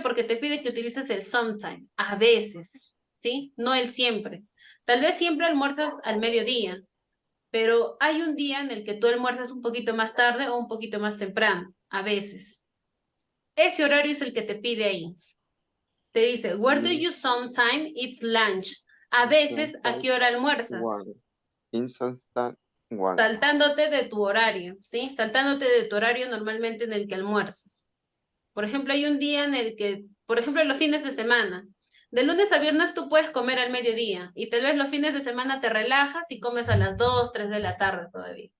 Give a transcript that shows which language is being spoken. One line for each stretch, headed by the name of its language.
Spanish: Porque te pide que utilices el sometime, a veces, ¿sí? No el siempre. Tal vez siempre almuerzas al mediodía, pero hay un día en el que tú almuerzas un poquito más tarde o un poquito más temprano, a veces. Ese horario es el que te pide ahí. Te dice,
English: where do you sometime eat lunch?
Spanish: A veces, ¿a qué hora almuerzas? Instant one. Saltándote de tu horario, ¿sí? Saltándote de tu horario normalmente en el que almuerzas. Por ejemplo, hay un día en el que, por ejemplo, los fines de semana, de lunes a viernes tú puedes comer al mediodía y tal vez los fines de semana te relajas y comes a las 2, 3 de la tarde todavía.